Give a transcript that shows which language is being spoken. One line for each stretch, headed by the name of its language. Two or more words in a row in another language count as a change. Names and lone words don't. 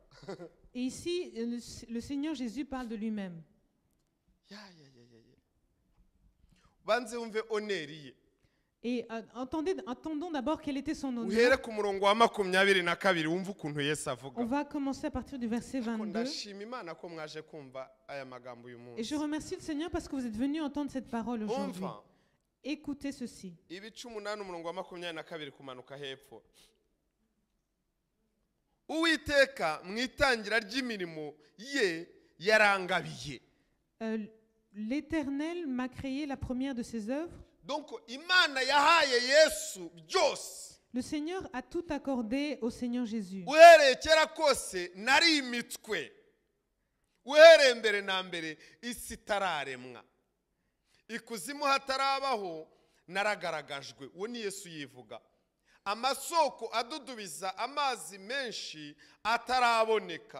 French: Et ici, le Seigneur Jésus parle de lui-même.
Kinyarwanda: Banze wumve oneri ye.
French: Et attendons d'abord quel était son honneur.
Kinyarwanda: Uhere ku murongo wa 22 wumve ukuntu Yesu avuga.
French: On va commencer à partir du verset 22.
Kinyarwanda: Ndashima Imana ko mwaje kumva aya magambo uyu munsi.
French: Et je remercie le Seigneur parce que vous êtes venus entendre cette parole aujourd'hui.
Kinyarwanda: Umva.
French: Écoutez ceci.
Kinyarwanda: Ibice 8 umurongo wa 22 kumanuka hepfo. Uwiteka mu itangira ry'imirimo ye yarangabiye.
French: L'Éternel m'a créé la première de ses œuvres.
Kinyarwanda: Donc Imana yahaye Yesu byose.
French: Le Seigneur a tout accordé au Seigneur Jésus.
Kinyarwanda: Uhereye kera kose nari imitwe. Uhereye mbere na mbere isi tararemwa. Ikuzimu hatarabaho naragaragajwe. Uwo ni Yesu yivuga. Amasoko adudubiza amazi menshi ataraboneka.